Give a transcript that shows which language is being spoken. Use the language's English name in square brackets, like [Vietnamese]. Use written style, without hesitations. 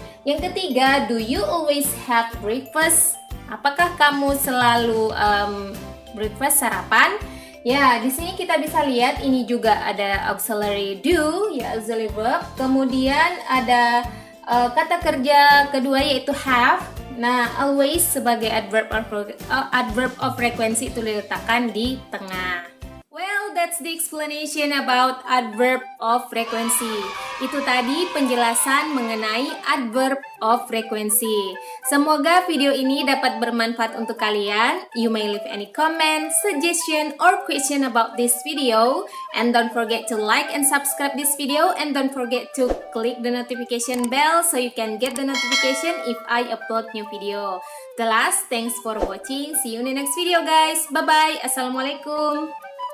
[Indonesian] Yang ketiga, [English] do you always have breakfast? [Indonesian] Apakah kamu selalu breakfast, sarapan? Ya, di sini kita bisa lihat ini juga ada auxiliary do, ya, auxiliary verb. Kemudian ada kata kerja kedua yaitu have. Nah, always sebagai adverb of frequency itu diletakkan di tengah. [English] Well, that's the explanation about adverb of frequency. [Indonesian] Itu tadi penjelasan mengenai adverb of frequency. Semoga video ini dapat bermanfaat untuk kalian. [English] You may leave any comment, suggestion, or question about this video. And don't forget to like and subscribe this video. And don't forget to click the notification bell so you can get the notification if I upload new video. The last, thanks for watching. See you in the next video guys. Bye-bye. Assalamualaikum.